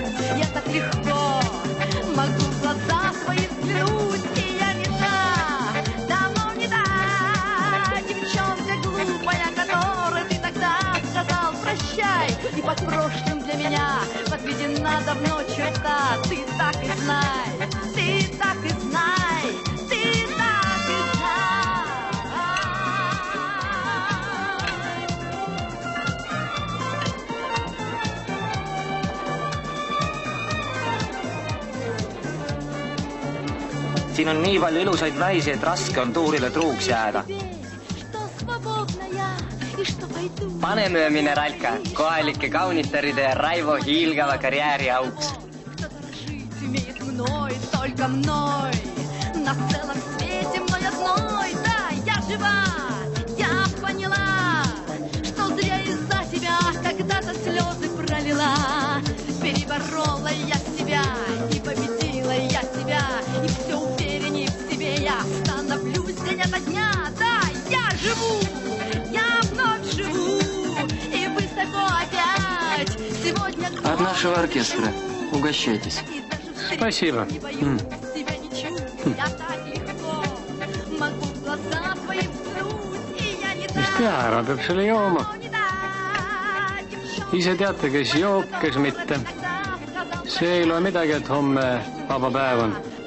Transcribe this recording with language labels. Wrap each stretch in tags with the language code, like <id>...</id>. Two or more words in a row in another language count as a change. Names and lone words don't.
<ru>Я так легко могу в глаза свои взглянуть, и я не та, давно не та девчонка глупая, которой ты тогда сказал прощай. И под прошлым для меня подведена давно черта. Ты так и знай, ты так и знай, ты так и знай.</ru> <et>Siin on nii palju ilusaid naisi, et raske on tuurile truuks jääda. Paneme mineralka kohalike kaunitaride ja Raivo hiilgava karjääri auks.</et> <ru>Переборола я себя и победила я себя, и все уверенней в себе я становлюсь день ото дня. Да, я живу, я вновь живу, и высоко опять сегодня. От нашего оркестра. Угощайтесь. Спасибо.</ru> <et>Mis te arvad, peab selle jooma? Ise teate, kes joob, kes mitte. See ei loe midagi, et homme vaba päev on.</et>